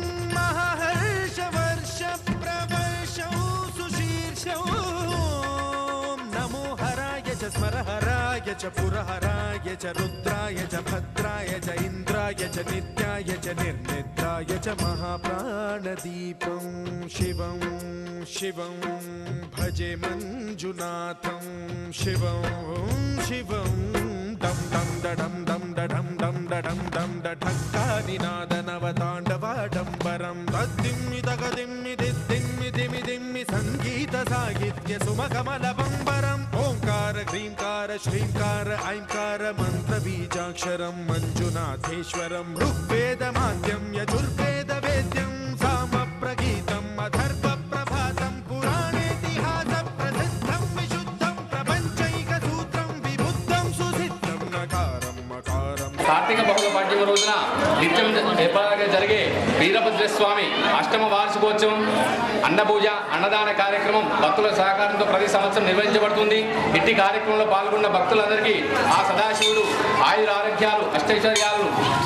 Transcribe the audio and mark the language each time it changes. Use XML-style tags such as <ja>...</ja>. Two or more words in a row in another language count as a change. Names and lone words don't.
<sa>महाहर्षवर्षप्रवर्षं सुशीर्षं नमो हराय च स्मरहराय च पुरहराय च रुद्राय च भद्राय च इन्द्राय च नित्याय च निर्निद्राय च महाप्राणदीपं शिवं शिवं भजे मञ्जुनाथं शिवं शिवं दं दं दडं दं दडं दं दडं दं डठक्कानिनादनवताण्डवाडम्बरं तद्दिम्मि तगदिम्मि दिद्दिम्मि दिमि दिम्मि सङ्गीतसाहित्य सुमकमलबम्बरम् ओङ्कार ह्रीङ्कार श्रीङ्कार ऐङ्कार मन्त्रबीजाक्षरं मञ्जुनाथेश्वरं ऋग्वेदमाद्यं यजुर्वेदवेद्यं सामप्रगीतम् अथर्वप्रभातं पुराणेतिहासप्रसिद्धं विशुद्धं प्रपञ्चैकसूत्रं विबुद्धं सुसिद्धं नकारं मकारं</sa> <te>కార్తీక బహుళ పాడ్యమ రోజున నిత్యం ఏర్పాటుగా జరిగే వీరభద్రస్వామి అష్టమ వార్షికోత్సవం అన్నపూజ అన్నదాన కార్యక్రమం భక్తుల సహకారంతో ప్రతి సంవత్సరం నిర్వహించబడుతుంది. ఇట్టి కార్యక్రమంలో పాల్గొన్న భక్తులందరికీ ఆ సదాశివుడు ఆయుర ఆరోగ్యాలు అష్టైశ్వర్యాలను సంప్రదించాలని.</te>